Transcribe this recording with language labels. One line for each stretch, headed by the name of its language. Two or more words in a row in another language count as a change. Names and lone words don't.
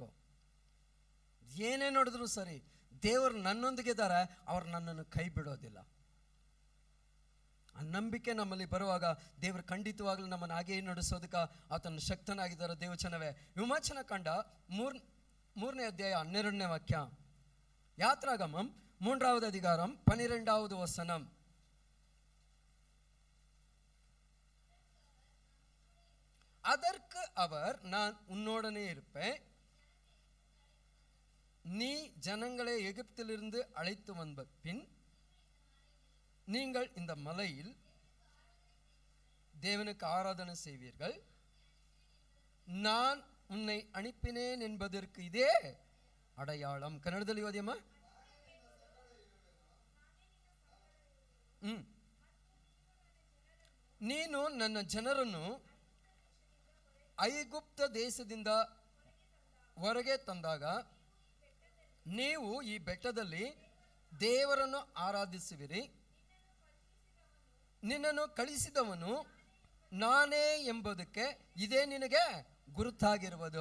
Kannada: ಏನೇ ನೋಡಿದ್ರು ಸರಿ, ದೇವರು ನನ್ನೊಂದಿಗೆ ಇದ್ದಾರೆ, ಅವ್ರು ನನ್ನನ್ನು ಕೈ ಬಿಡೋದಿಲ್ಲ. ಆ ನಂಬಿಕೆ ನಮ್ಮಲ್ಲಿ ಬರುವಾಗ ದೇವರು ಖಂಡಿತವಾಗ್ಲೂ ನಮ್ಮನ್ನು ಹಾಗೆಯೇ ನಡೆಸೋದಕ್ಕೆ ಆತನ ಶಕ್ತನಾಗಿದ್ದಾರೆ. ದೇವಚನವೇ, ವಿಮೋಚನಾ ಕಂಡ 3ನೇ ಅಧ್ಯಾಯ 12ನೇ ವಾಕ್ಯ.
Tamil: யாத்ராகமம் 3வது அதிகாரம் 12வது வசனம். அதற்கு அவர், நான் உன்னோடனே இருப்பேன், நீ ஜனங்களை எகிப்திலிருந்து அழைத்து வந்த பின் நீங்கள் இந்த மலையில் தேவனுக்கு ஆராதனை செய்வீர்கள், நான் உன்னை அனுப்பினேன் என்பதற்கு இதே ಅಡಯಾಳಂ.
Kannada: ಕನ್ನಡದಲ್ಲಿ ಓದಿಯಮ್ಮ. ನೀನು ನನ್ನ ಜನರನ್ನು ಐಗುಪ್ತ ದೇಶದಿಂದ ಹೊರಗೆ ತಂದಾಗ ನೀವು ಈ ಬೆಟ್ಟದಲ್ಲಿ ದೇವರನ್ನು ಆರಾಧಿಸುವಿರಿ, ನಿನ್ನನ್ನು ಕಳಿಸಿದವನು ನಾನೇ ಎಂಬುದಕ್ಕೆ ಇದೇ ನಿನಗೆ ಗುರುತಾಗಿರುವುದು.